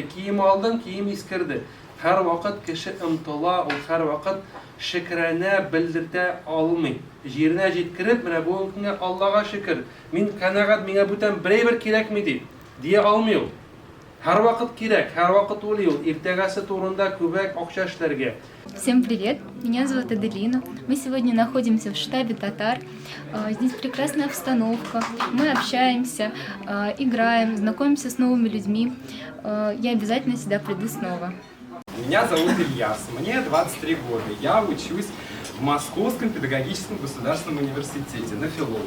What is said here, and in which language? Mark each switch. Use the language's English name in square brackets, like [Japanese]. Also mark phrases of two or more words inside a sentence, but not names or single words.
[Tatar] Кием алдың, кием искерде. Һәр вакыт кеше ымтыла, ул һәр вакыт шөкранә белдертә алмый. Җиренә җиткереп, менә бу көнгә Аллаһка шөкер. Мин канагать, миңа бүтән берәйбер кирәкми дип дия алмый ул. Һәр вакыт кирәк, һәр вакыт уйлый ул. Иртәгәсе турында күбәк акча эшләргә. [Russian] Всем привет, меня зовут Аделина. Мы сегодня находимся в штабе татар. Здесь прекрасная обстановка. Мы общаемся, играем, знакомимся с новыми людьми. Я обязательно сюда приду снова. Меня зовут Ильяс, мне 23 года. Я учусь в Московском педагогическом государственном университете на филолога.